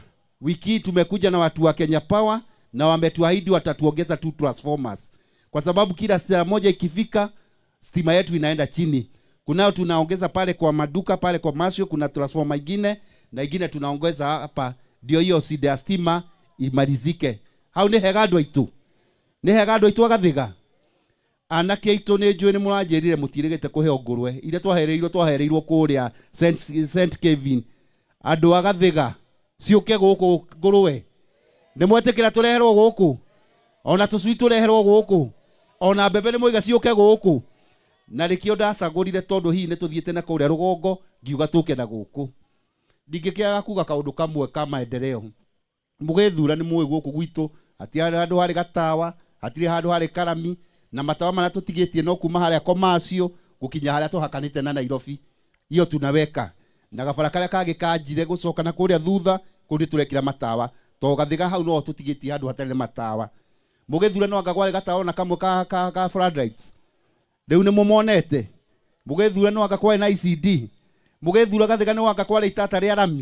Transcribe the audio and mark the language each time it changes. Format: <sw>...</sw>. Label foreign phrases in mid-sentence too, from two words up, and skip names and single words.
<sw>Wiki tumekuja na watu wa Kenya Power na wametuahidi watatuongeza 2 transformers. Kwa sababu kila saa moja ikifika stima yetu inaenda chini. Kunao tunaongeza pale kwa maduka pale kwa Masio, kuna transformer ingine na ingine tunaongeza hapa, ndio hiyo shida ya stima imalizike.</sw> <ki>Hau ni hegadwa itu. Ni hegadwa itu Gathega. Anake itu ni njui ni muranjirire mutiregete kuheo ngurwe ile twahereirwo kuria St. Kevin. Andu a Gathega ciuke guku ngurwe. Ni mwetekira tureherwo guku. Ona tucui tureherwo guku. Ona mbembe ni muiga ciuke guku. Na rikio ndacagurire tondu hihi ni tuthiete na kuria rugongo ngiuga tuke na guku. Ndingikiaga kuga kaundu kamwe ka maendeleo. Mugethura ni muwe guku gwitu, hatiri handu hari gatawa, hatiri handu hari karami, na matawa mana tutigetie no kuma haria Komasio gukinya haria tuhakanite na Nairobi.</ki> <sw>Hiyo tunaweka.</sw> <ki>Na gabara karia kage kanjire gucoka na kuria thutha kundi turekira matawa. To Gathega hau no tutigetie handu hatari matawa. Mugethura no agagware gatawa na kamwe ka floodlights. Riu ni mumonete. Mugethura no agakware na ICD. Mugethura Gathega no agakware itata ria rami.</ki>